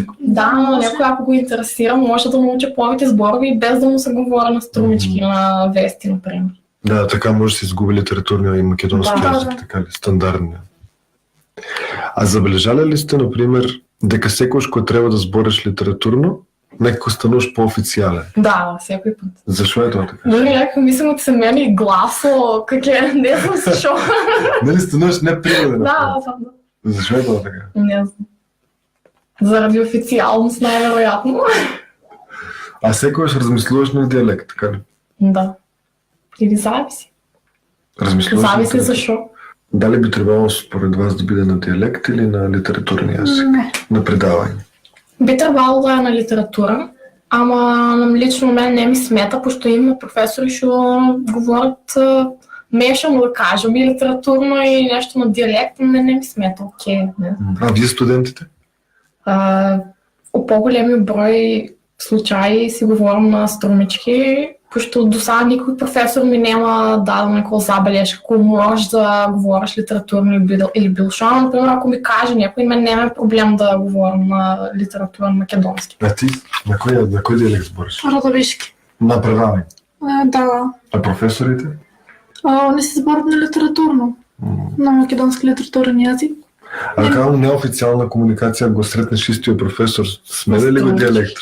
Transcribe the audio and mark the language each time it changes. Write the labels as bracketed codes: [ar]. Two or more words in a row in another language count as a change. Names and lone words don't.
[bg] Да, но някой ако го интересира, може да научи повече зборови без да му се говори на струмички на вести, например. [mk] Да, така може да се изгуби литературниот и македонски Да, јазик, да. така ли, стандардниот. А забележале ли сте, например, дека секојаш кој треба да збориш литературно, некако стануваш по-официјален? Да, [bg] всеки път. [mk] Зашо е тоа така? [bg] Дори някой мислим от се мени гласо, как е, не знам защо. [mk] Нели стануваш неприроден? Да, да. Зашо е тоа така? Не знам. [bg] Заради официалност най-вероятно. [mk] А секојаш размислуваш на дијалект, така ли? Да. Или зависи. Размислуваш на Зависи дијалект. [bg] защо. [mk] Дали би требало според вас да биде на дијалект или на литературен јазик? Не. На предавање? [bg] Би трябвало да е на литература, ама лично мен не ми смета, пошто има професори, што говорят мешано да кажем и литературно и нещо на диалект, не ми смета, окей. Не. [mk] А вие студентите? [bg] О по-големи брой случаи си говорим на струмички, пошто до сега никой професор ми [mk] нема дал некоја забележка, [bg] ако можеш да говориш литературно или билшо. Например, ако ми каже някой, [mk] мен нема проблем да говорим на литературен македонски. А ти? На кој дијалект збориш? Радовишки. На предавање. Да. А професорите? Не се зборат на литературно. На македонски литературен јазик. А како неофицијална комуникација го сретнеш истиот професор, смене ли го дијалект?